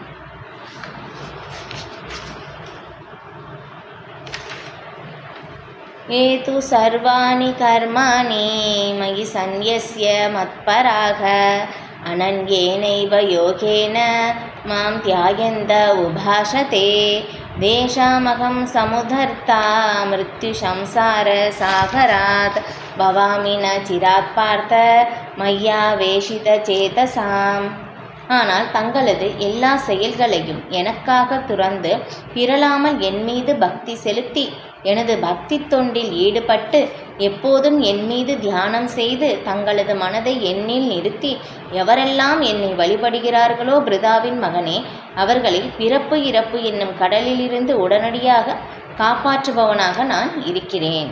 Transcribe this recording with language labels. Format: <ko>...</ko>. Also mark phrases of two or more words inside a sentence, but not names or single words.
<sa>ये तु सर्वाणि कर्माणि मयि सन्न्यस्य मत्पराः अनन्येनैव योगेन मां ध्यायन्त उपासते तेषामहं समुद्धर्ता मृत्युसंसारसागरात् भवामि न चिरात् पार्थ मय्यावेशितचेतसाम्।</sa> <ta>ஆனால் தங்களது எல்லா செயல்களையும் எனக்காக துறந்து பிறழாமல் என் மீது பக்தி செலுத்தி எனது பக்தி தொண்டில் ஈடுபட்டு எப்போதும் என் மீது தியானம் செய்து தங்களது மனதை என்னில் நிறுத்தி எவரெல்லாம் என்னை வழிபடுகிறார்களோ பிருதாவின் மகனே அவர்களை பிறப்பு இறப்பு என்னும் கடலிலிருந்து உடனடியாக காப்பாற்றுபவனாக நான் இருக்கிறேன்.</ta>